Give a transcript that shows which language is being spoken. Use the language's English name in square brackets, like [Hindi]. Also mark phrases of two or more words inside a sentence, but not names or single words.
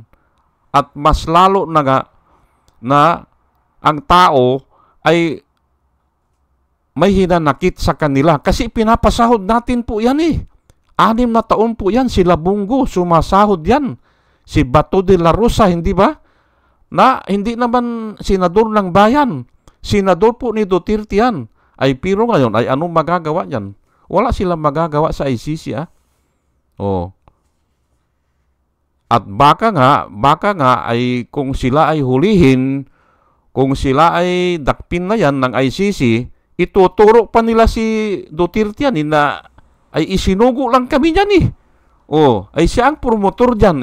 [Filipino] At mas lalo na nga na ang tao ay may hinanakit sa kanila. Kasi pinapasahod natin po yan 6 na taon po yan. Sila Bungo, sumasahod yan. Si Bato de la Rosa, hindi ba? Na hindi naman senador ng bayan. Senador po ni Duterte yan. Pero ngayon, anong magagawa yan? Wala silang magagawa sa ICC At baka nga ay kung sila ay hulihin, kung sila ay dakpin na yan ng ICC, ituturo pa nila si Duterte yan na ay isinugo lang kami yan ay siya ang promotor dyan.